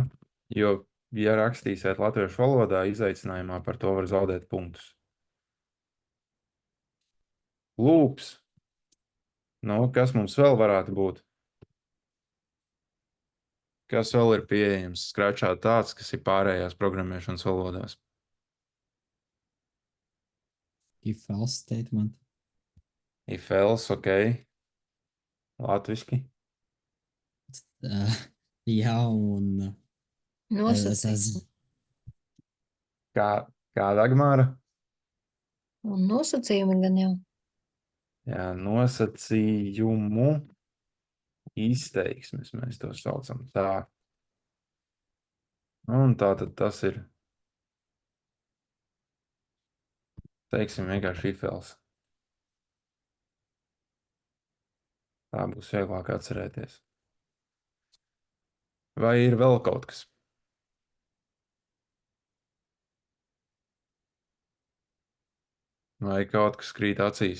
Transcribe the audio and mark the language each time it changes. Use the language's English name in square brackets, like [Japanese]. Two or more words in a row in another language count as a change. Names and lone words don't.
[Latvian] Jo, ja rakstīsiet latviešu valodā, izaicinājumā par to var zaudēt punktus. Loops. Nu, kas mums vēl varētu būt? Kas vēl ir pieejams skračā tāds, kas ir pārējās programmēšanas valodās? [English] If else statement. If else, [Latvian] ok. Latviski. Jā, un Nosacījumi. Kā Dagmāra? Un nosacījumi gan jau. Jā, nosacījumu izteiksmes mēs to saucam tā. Un tā tad tas ir, teiksim, vienkārši [English] if else. [Latvian] Tā būs vieglāk atcerēties. Vai ir vēl kaut kas? Vai kaut kas krīt acīs?